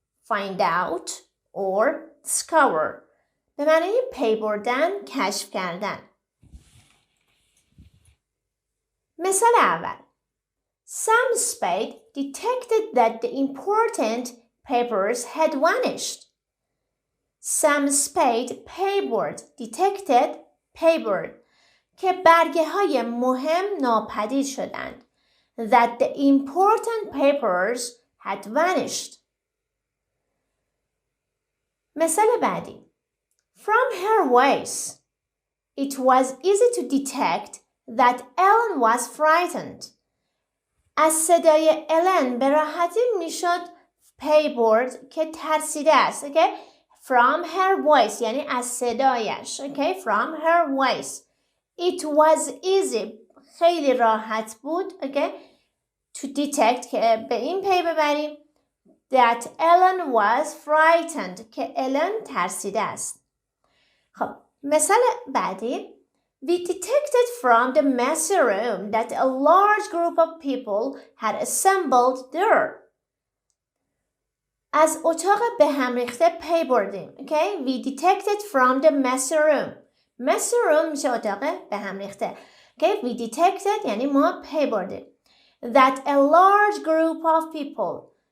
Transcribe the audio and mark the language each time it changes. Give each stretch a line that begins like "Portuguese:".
English: find out or discover
Persian: به معنی پی بردن، کشف کردن. مثال اول.
English: Sam Spade detected that the important papers had vanished.
Persian: Sam Spade detected که برگه های مهم ناپدید شدند.
English: That the important papers had vanished.
Persian: مثال بعدی.
English: From her voice, it was easy to detect that Ellen was frightened.
Persian: از صدای الن به راحتی میشد پی برد که ترسیده است.
English: From her voice
Persian: یعنی از صدایش.
English: From her voice. It was easy
Persian: خیلی راحت بود.
English: To detect
Persian: که به این پی ببریم
English: that Ellen was frightened
Persian: که الن ترسیده است. خب مثال بعدی.
English: We detected from the messy room that a large group of people had assembled there.
Persian: از اتاق به هم ریخته پی بردیم.
English: We detected from the messy room. messy room
Persian: میشه اتاق به هم ریخته.
English: We detected
Persian: یعنی ما پی بردیم.
English: That a large group of people.